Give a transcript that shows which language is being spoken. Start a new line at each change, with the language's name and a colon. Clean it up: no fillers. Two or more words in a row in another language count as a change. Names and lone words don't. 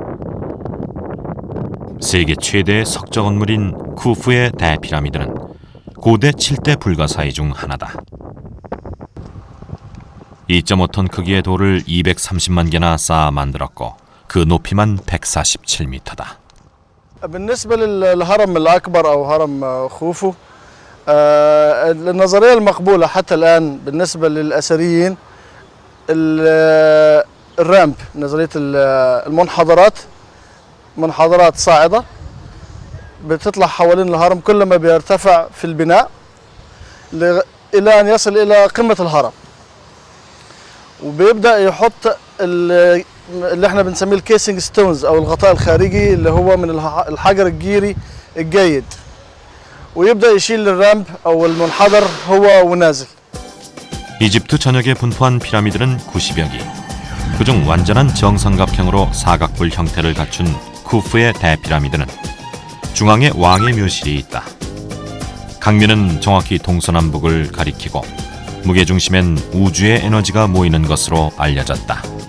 Korean: 세계 최대의 석적 건물인 쿠프의 대피라미드는 고대 7대 불가사의 중 하나다. 2.5톤 크기의 돌을 230만 개나 쌓아 만들었고 그 높이만 147m다.
Arabic: بالنسبة للهرم الأكبر أو هرم خوفو النظرية المقبولة حتى الآن بالنسبة للأثريين الرامب، نظرية المنحدرات، منحدرات صاعدة بتطلع حوالين الهرم كل ما بيرتفع في البناء إلى أن يصل إلى قمة الهرم، وبيبدأ يحط اللي احنا بنسميه
English: casing stones
Arabic: أو الغطاء الخارجي اللي هو من الحجر الجيري الجيد، ويبدأ يشيل الرامب أو المنحدر هو ونازل.
Korean: 이집트 전역에 분포한 피라미드는 90여 개. 그중 완전한 정삼각형으로 사각뿔 형태를 갖춘 쿠프의 대피라미드는 중앙에 왕의 묘실이 있다. 강면은 정확히 동서남북을 가리키고 무게중심엔 우주의 에너지가 모이는 것으로 알려졌다.